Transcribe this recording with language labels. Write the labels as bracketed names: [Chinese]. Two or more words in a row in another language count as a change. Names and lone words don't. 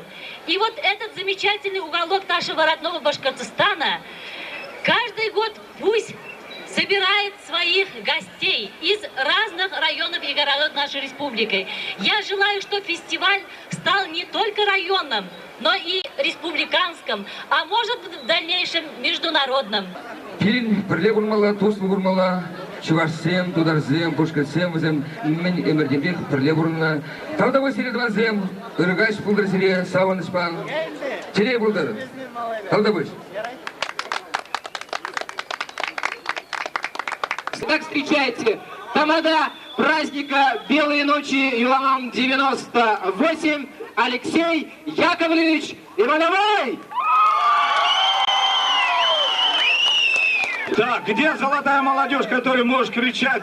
[Russian] И вот этот замечательный уголок нашего родного Башкортостана каждый год пусть собирает своих гостей из разных районов и городов нашей республики. Я желаю, чтобы фестиваль стал не только районным, но и республиканским, а может в дальнейшем международным. Фильм «Прилегурмала», «Тусмугурмала», «Чувашсем», «Тударзем», «Пушкарсем», «Мен Эмердебек», «Прилегурмала», «Талдавы Середвазем», «Иргач Пулдарсере», «Саванышпан», «Терей Булдар», «Талдавыш». Итак, встречайте, тамада праздника «Белые ночи» Юламан 98 Алексей Яковлевич Ивановой! Так, где золотая молодежь, которая может кричать?